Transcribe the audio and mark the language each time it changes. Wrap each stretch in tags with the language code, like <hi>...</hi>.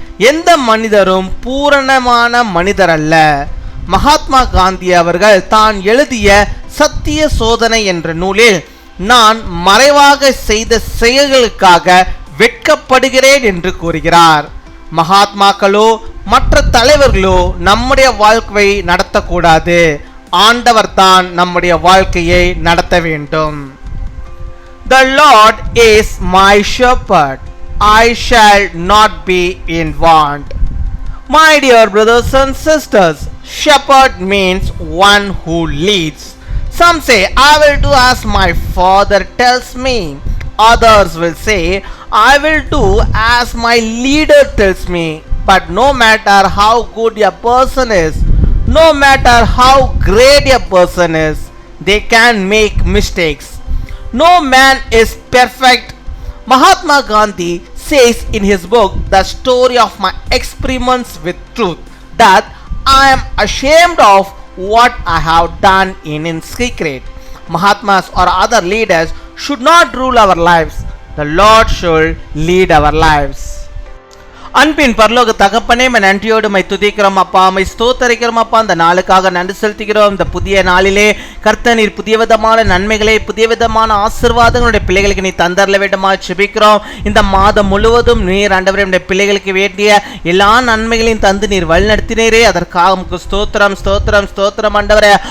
<ta>எந்த மனிதரும் பூரணமான மனிதர் அல்ல. மகாத்மா காந்தி அவர்கள் தான் எழுதிய சத்திய சோதனை என்ற நூலில் நான் மறைவாக செய்த செயல்களுக்காக வெட்கப்படுகிறேன் என்று கூறுகிறார். மகாத்மாக்களோ மற்ற தலைவர்களோ நம்முடைய வாழ்க்கையை நடத்தக்கூடாது, ஆண்டவர் தான் நம்முடைய வாழ்க்கையை நடத்த வேண்டும்.</ta> <en>The Lord is my shepherd, I shall not be in want. My dear brothers and sisters, shepherd means one who leads. Some say, I will do as my father tells me. Others will say, I will do as my leader tells me. But no matter how good a person is, no matter how great a person is, they can make mistakes. No man is perfect. Mahatma Gandhi says in his book, The Story of My Experiments with Truth, that I am ashamed of what I have done in secret. Mahatmas or other leaders should not rule our lives. The Lord should lead our lives.</en> <ta>அன்பின் பரலோக தகப்பனே, நன்றியோடு my துதிக்கிறோம் அப்பா, my ஸ்தோத்தரிக்கிறோம் அப்பா. அந்த நாளுக்காக நன்றி செலுத்துகிறோம். இந்த புதிய நாளிலே கர்த்தர் நீர் புதிய விதமான நன்மைகளை, புதிய விதமான ஆசீர்வாதங்களுடைய பிள்ளைகளுக்கு நீ தந்தரல வேண்டுமா ஜெபிக்கிறோம். இந்த மாதம் முழுவதும் நீர் ஆண்டவரே நம்முடைய பிள்ளைகளுக்கு வேண்டிய எல்லா நன்மைகளையும் தந்து நீர் வழிநடத்தினீரே, அதற்காக உமக்கு ஸ்தோத்திரம் ஸ்தோத்திரம் ஸ்தோத்திரம் ஆண்டவரே.</ta>